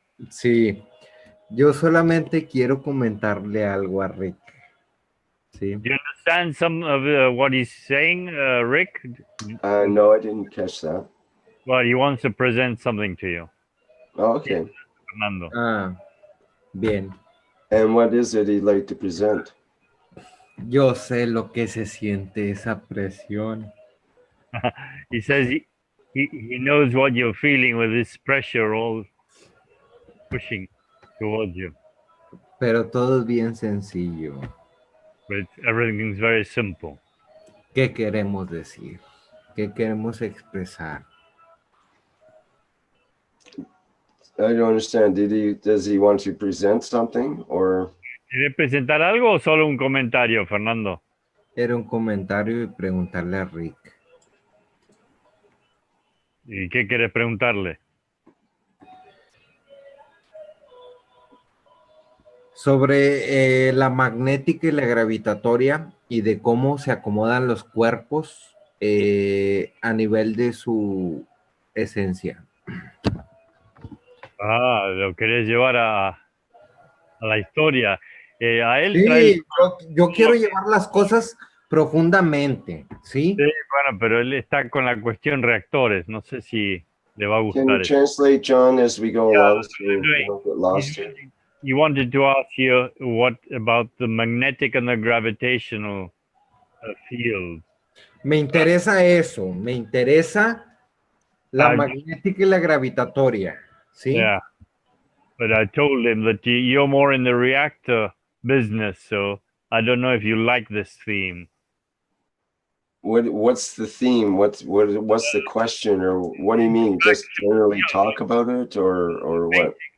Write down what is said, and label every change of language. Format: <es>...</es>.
<es>Sí, yo solamente quiero comentarle algo a Rick. Sí.</es> <en>Do you understand some of what he's saying, Rick? No, I didn't catch that. Well, he wants to present something to you. Oh, okay. Fernando.</en> <es>Ah, bien.</es> <en>And what is it he'd like to present?</en> <es>Yo sé lo que se siente esa presión.</es> <en>He says he knows what you're feeling with this pressure all pushing towards you.</en> <es>Pero todo es bien sencillo.</es> <en>But everything's very simple.</en> <es>¿Qué queremos decir? ¿Qué queremos expresar?</es> <en>I don't understand. Does he want to present something or?</en> <es>¿Quiere presentar algo o solo un comentario, Fernando? Era un comentario y preguntarle a Rick. ¿Y qué quieres preguntarle? Sobre la magnética y la gravitatoria y de cómo se acomodan los cuerpos a nivel de su esencia. Ah, lo querés llevar a la historia. A él Sí, yo quiero llevar las cosas profundamente, ¿sí? Sí, bueno, pero él está con la cuestión reactores. No sé si le va a</es> <en>Can</en> <es>gustar</es> <en>you</en> <es>eso.</es> <en>translate, John, as we go along so we don't get lost here? He wanted to ask you what about the magnetic and the gravitational field.</en> <es>Me interesa eso, me interesa la magnética y la gravitatoria, ¿sí?</es> <en>Yeah, but I told him that you're more in the reactor business, so I don't know if you like this theme. What's the theme? What's the question, or what do you mean? Just generally talk about it, or what?</en>